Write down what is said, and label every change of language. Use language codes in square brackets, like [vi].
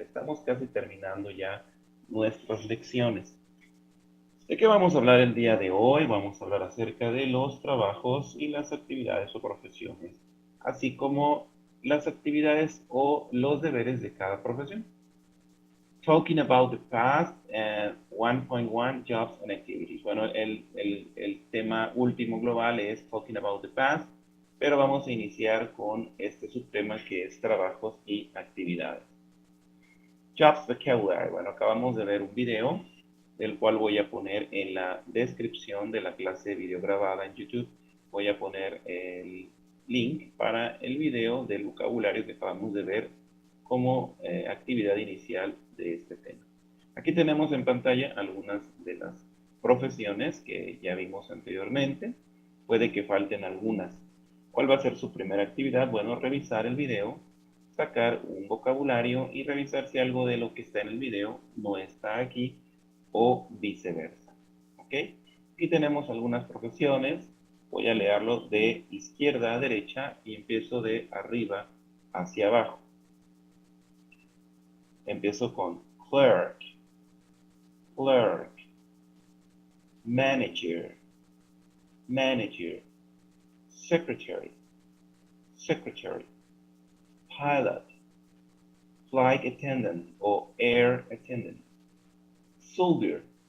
[es] Estamos casi terminando ya nuestras lecciones. ¿De qué vamos a hablar el día de hoy? Vamos a hablar acerca de los trabajos y las actividades o profesiones, así como las actividades o los deberes de cada profesión. [en] Talking about the past and 1.1 jobs and activities. [es] Bueno, el tema último global es [en] talking about the past, [es] pero vamos a iniciar con este subtema que es trabajos y actividades. [en] Jobs vocabulary. [es] Bueno, acabamos de ver un video, el cual voy a poner en la descripción de la clase de video grabada en YouTube. Voy a poner el link para el video del vocabulario que acabamos de ver como actividad inicial de este tema. Aquí tenemos en pantalla algunas de las profesiones que ya vimos anteriormente. Puede que falten algunas. ¿Cuál va a ser su primera actividad? Bueno, revisar el video, sacar un vocabulario y revisar si algo de lo que está en el video no está aquí o viceversa. ¿Ok? Aquí tenemos algunas profesiones. Voy a leerlo de izquierda a derecha y empiezo de arriba hacia abajo. Empiezo con [en] clerk, clerk, manager, manager, secretary, secretary, pilot, flight attendant or air attendant, soldier,